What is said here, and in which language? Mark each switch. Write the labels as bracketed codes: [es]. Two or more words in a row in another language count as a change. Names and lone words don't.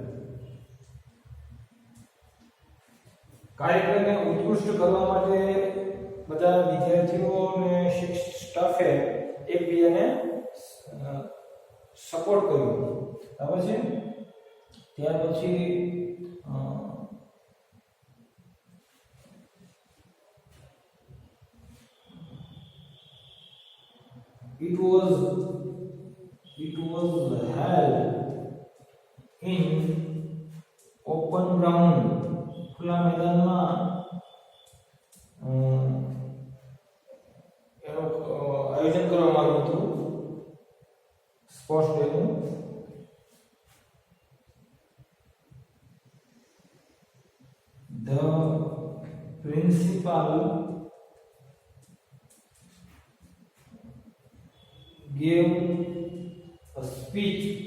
[gu] કાર્યક્રમને ઉત્કૃષ્ટ કરવા માટે બધા વિદ્યાર્થીઓ અને સ્ટાફે એકબીજાને સપોર્ટ કર્યો. બરાબર છે. ત્યાર પછી [en] it was held in open ground, [gu] ખુલ્લા મેદાનમાં એનું આયોજન કરવામાં આવ્યું હતું [en] sports dayનું. The principal gave a speech